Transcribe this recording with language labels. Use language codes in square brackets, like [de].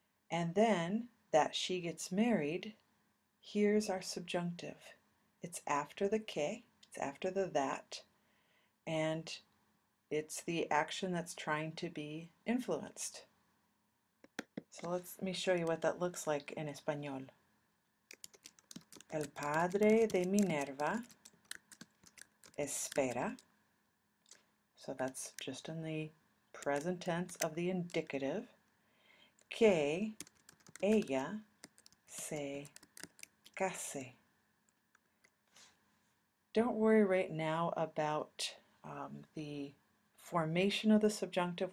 [en] And then that she gets married, here's our subjunctive. It's after the que, it's after the that, and it's the action that's trying to be influenced. So let me show you what that looks like in Español. [es] El padre de Minerva espera. [en] So that's just in the present tense of the indicative. [es] Que ella se case. [en] Don't worry right now about the formation of the subjunctive.